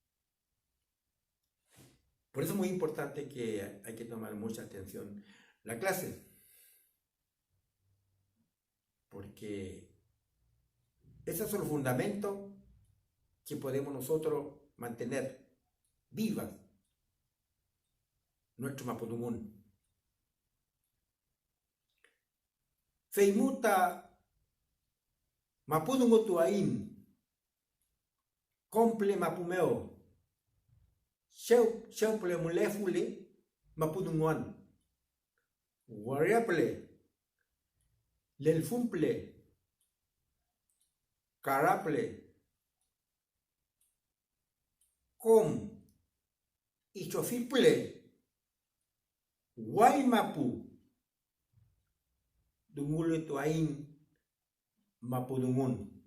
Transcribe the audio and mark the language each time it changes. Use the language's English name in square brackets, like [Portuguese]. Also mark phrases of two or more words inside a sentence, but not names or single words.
[Spanish] Por eso es muy importante que hay que tomar mucha atención la clase, porque esos son los fundamentos que podemos nosotros mantener vivas nuestro Mapudungún. [Mapuche] Feimuta Mapudungu tuain, komple mapumeo, Sheuple mulefule Mapudunguan, Wariaple, Lelfumple, Caraple, Com, Ichofiple, Guaymapu, Dungule tuain Mapudungun.